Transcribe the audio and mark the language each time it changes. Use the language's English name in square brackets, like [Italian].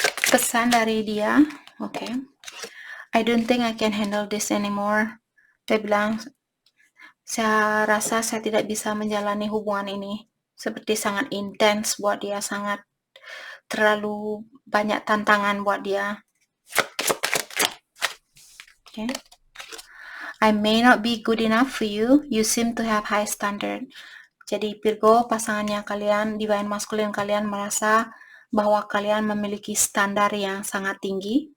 [Indonesian] Pesan dari dia, [English] I don't think I can handle this anymore. [Indonesian] Dia bilang, saya rasa saya tidak bisa menjalani hubungan ini. Seperti sangat intens buat dia, sangat terlalu banyak tantangan buat dia. [English] I may not be good enough for you. You seem to have high standard. [Indonesian] Jadi Virgo, pasangannya kalian, divine masculine kalian merasa bahwa kalian memiliki standar yang sangat tinggi.